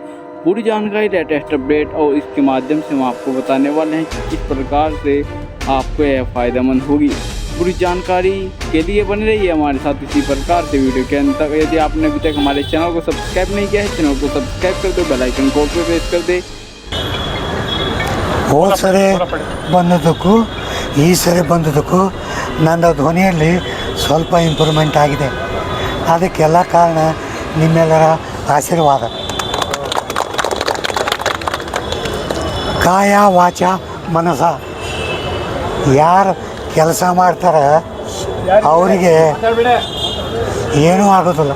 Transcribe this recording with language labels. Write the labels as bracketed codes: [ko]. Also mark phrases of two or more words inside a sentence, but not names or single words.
[hi] पूरी जानकारी, [en] latest update [hi] और इसके माध्यम से हम आपको बताने वाले हैं कि किस प्रकार से आपको यह फ़ायदेमंद होगी। पूरी जानकारी के लिए बने रहिए हमारे साथ इसी प्रकार से वीडियो के अंत तक। यदि आपने अभी तक हमारे चैनल को सब्सक्राइब नहीं किया है, चैनल को सब्सक्राइब कर दो, [en] bell icon [hi] को प्रेस कर दे। [kn] ಹೋದ ಸರಿ ಬಂದದ್ದಕ್ಕೂ ಈ ಸರಿ ಬಂದದ್ದಕ್ಕೂ ನನ್ನ ಧ್ವನಿಯಲ್ಲಿ ಸ್ವಲ್ಪ ಇಂಪ್ರೂವ್ಮೆಂಟ್ ಆಗಿದೆ. ಅದಕ್ಕೆಲ್ಲ ಕಾರಣ ನಿಮ್ಮೆಲ್ಲರ ಆಶೀರ್ವಾದ. [sa] ಕಾಯ ವಾಚ ಮನಸ [kn] ಯಾರು ಕೆಲಸ ಮಾಡ್ತಾರೆ ಅವರಿಗೆ ಏನೂ ಆಗೋದಿಲ್ಲ.